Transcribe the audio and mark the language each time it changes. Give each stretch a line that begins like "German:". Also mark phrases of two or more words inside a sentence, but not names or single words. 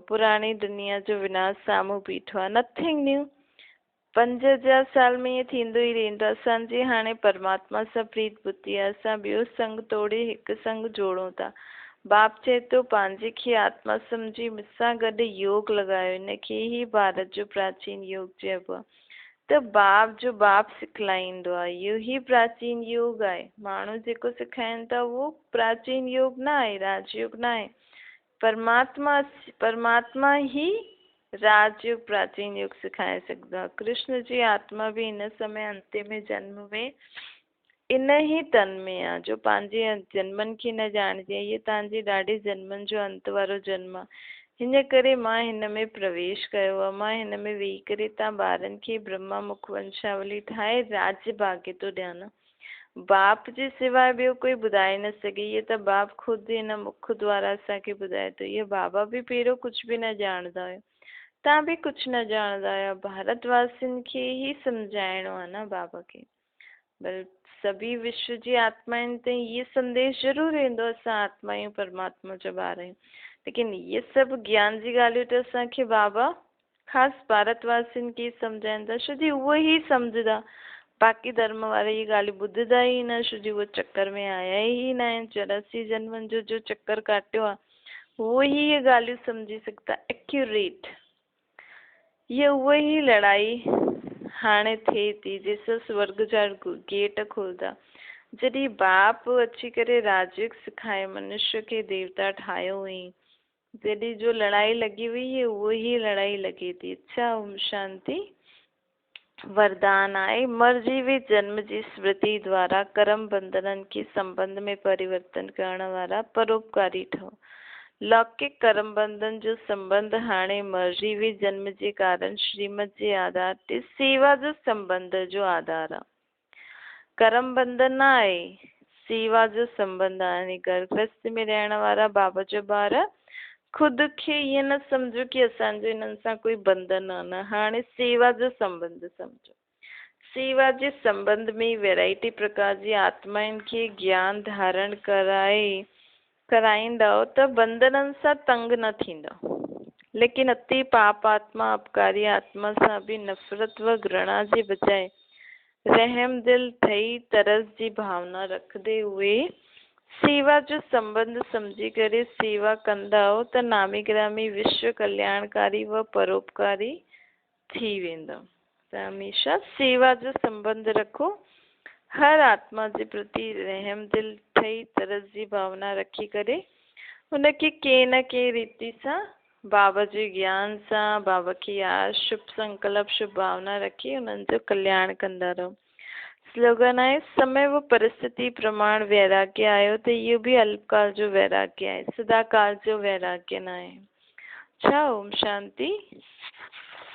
Sindhi: पुराणी दुनिया जो विनाश साम्हूं बीठो आहे।
English: Nothing new.
Sindhi: 5000 साल में ईअं थींदो ई रहंदो। असांजी हाणे परमात्मा सां प्रीत बुद्धि आहे। असां ॿियो संग तोड़े हिकु संग जोड़ूं था। बाप चए थो पंहिंजे खे आत्मा सम्झी मूंसां गॾु योग लॻायो। इनखे ई भारत जो प्राचीन योग चइबो आहे। त बाप सिखलाईंदो आहे। इहो ई प्राचीन योग आहे। माण्हू जेको सेखारीनि था उहो प्राचीन योग न आहे, राजयोग न आहे। परमात्मा ई राजयोग प्राचीन योग सिखाए सघंदो आहे। कृष्ण जी आत्मा बि हिन समय अंतिम जन्म में इन ई तन में आहे, जो पंहिंजे जन्मनि खे न ॼाणजे। इहे तव्हांजे ॾाढे जन्मनि जो अंत वारो जन्म आहे। हिन करे मां हिन में प्रवेश कयो आहे। मां हिन में वेही करे तव्हां ॿारनि खे ब्रह्मा मुख वंशावली ठाहे राज्य भाग्य तो ॾियां न। बाप जे सिवाय ॿियो कोई ॿुधाए न सघे। इहे त बाप ख़ुदि हिन मुख द्वारा असांखे ॿुधाए थो। इहे बाबा बि पहिरियों कुझु बि न ॼाणंदा हुया, तव्हां बि कुझु न ॼाणंदा हुया। भारतवासियुनि खे ई सम्झाइणो आहे न बाबा खे। पर सभी विश्व जी आत्माउनि ताईं इहे संदेश ज़रूरु वेंदो, असां आत्मा आहियूं, परमात्मा जा ॿार आहियूं। लेकिन इहे सभु ज्ञान जी ॻाल्हियूं त असांखे बाबा ख़ासि भारतवासियुनि खे सम्झाईंदा, छो जी उहे ई सम्झंदा। बाक़ी धर्म वारे इहे ॻाल्हियूं ॿुधंदा ई न, छो जो उहे चक्कर में आया ई न आहिनि। 84 जन्मनि जो चक्कर काटियो आहे, उहे ई इहे ॻाल्हियूं सम्झी सघंदा एक्यूरेट। ये उहे ई लड़ाई हाणे थिए थी जंहिंसां स्वर्ग जा गेट खुलंदा। जॾहिं बाप अची करे राजयोग सिखाए, मनुष्य खे देवता ठाहियो हुई, जॾहिं जो लड़ाई लॻी हुई, ये उहे ई लड़ाई लॻे थी। अच्छा, ओम शांति। वरदान आहे, मरजी हुई जन्म जी स्मृति द्वारा कर्म बंधननि
Hindi: के संबंध में
Sindhi: परिवर्तन करण वारा परोपकारी ठहो। लौकिक कर्म बंधन जो संबंध हाणे मरजी हुई जन्म जे कारण श्रीमत जे आधार ते सेवा जो संबंध जो आधार आहे। कर्म बंधन न आहे, सेवा जो संबंध आहे। घर गृहस्थी में रहण वारा बाबा जो ॿार खुद खे ईअं न सम्झो कि असांजो इन्हनि सां कोई बंधन आहे। न, हाणे सेवा जो संबंध सम्झो। सेवा जे संबंध में वैरायटी प्रकार जी आत्माउनि खे ज्ञान धारण कराईंदव त बंधननि सां तंग न थींदव। लेकिन अति पाप आत्मा अपकारी आत्मा सां बि नफ़रत व घृणा जे बजाय रहम दिल ठही तरस जी भावना रखंदे हुए सेवा जो संबंध समझी करे सेवा कंदव त नामी ग्रामी विश्व कल्याणकारी व परोपकारी थी वेंदव। त हमेशा सेवा जो संबंध रखो। हर आत्मा जे प्रति रहम दिल ठही तरस जी भावना रखी करे उनखे के न के रीति सां बाबा जे ज्ञान सां, बाबा खे याद, शुभ संकल्प, शुभ भावना रखी उन्हनि जो कल्याण कंदा रहो। स्लोगन आहे, समय व परिस्थिति प्रमाण वैराग्य आयो त इहो बि अल्पकाल जो वैराग्य आहे, सदा काल जो वैराग्य न आहे। अच्छा, ओम शांति।